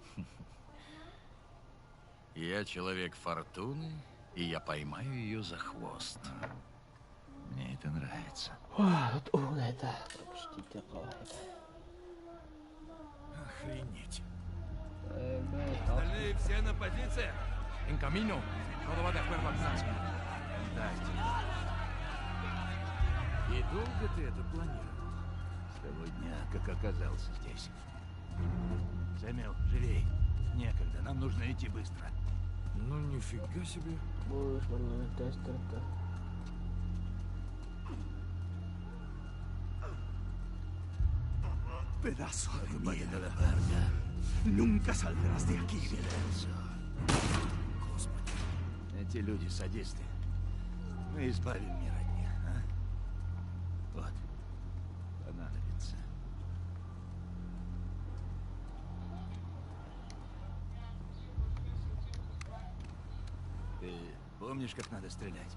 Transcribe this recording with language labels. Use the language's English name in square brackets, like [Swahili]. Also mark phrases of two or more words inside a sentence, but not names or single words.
[Russian] Я человек фортуны, и я поймаю ее за хвост. Мне это нравится. Тут это почти такое. Охренеть. Остальные все на позициях. [Spanish] En camino. Todo va de acuerdo al plan. [Russian] И долго ты это планировал? С того дня, как оказался здесь. Сэмюэл, живей. Некогда, нам нужно идти быстро. Ну, нифига себе. Будешь в тестер-то. [Spanish] Pedazo de mierda. Nunca saldrás de aquí. [Russian] Господи, эти люди садисты. Мы избавим мир от них, а? Вот. Понадобится. Ты помнишь, как надо стрелять?